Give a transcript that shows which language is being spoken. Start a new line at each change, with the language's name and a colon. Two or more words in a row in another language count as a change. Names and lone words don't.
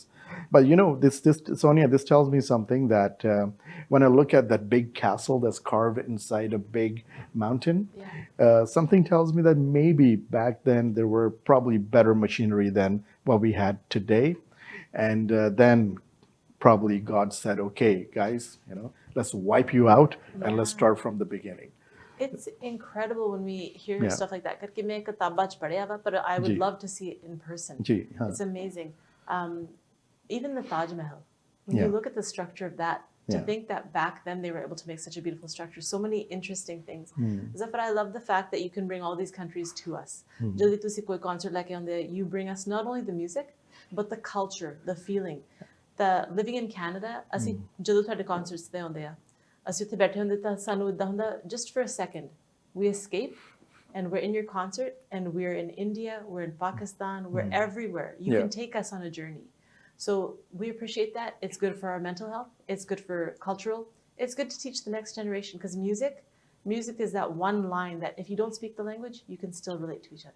English: But you know, this Sonia, this tells me something that when I look at that big castle that's carved inside a big mountain, something tells me that maybe back then there were probably better machinery than what we had today, and then probably God said, "Okay, guys, you know, let's wipe you out and let's start from the beginning." It's incredible when we hear Yeah. stuff like that.
Punjabi: ਕਰਕੇ ਮੈਂ ਕਿਤਾਬਾਂ 'ਚ ਪੜ੍ਹਿਆ ਵਾ,
English: but I would
Punjabi: जी.
English: love to see it in person.
Punjabi: ਜੀ, ਹਾਂ.
English: It's amazing. Even the Taj Mahal, when Yeah. you look at the structure of that, to Yeah. think that back then they were able to make such a beautiful structure, so many interesting things. Hmm. Zafar, I love the fact that you can bring all these countries to us.
Punjabi: ਜੇ ਤੁਸੀਂ ਕੋਈ concert ਲੈਕੇ ਆਉਂਦੇ,
English: you bring us not only the music, but the culture, the feeling. The living in Canada,
Punjabi: ਅਸੀਂ ਜਦੋਂ ਤੁਹਾਡੇ concerts ਤੇ ਆਉਂਦੇ ਆ, ਅਸੀਂ ਉੱਥੇ ਬੈਠੇ ਹੁੰਦੇ ਤਾਂ ਸਾਨੂੰ ਇਦਾਂ ਹੁੰਦਾ
English: just for a second we escape and we're in your concert and we're in India, we're in Pakistan, we're everywhere. You Yeah. can take us on a journey. So we appreciate that. It's good for our mental health. It's good for cultural. It's good to teach the next generation because music is that one line that if you don't speak the language, you can still relate to each other.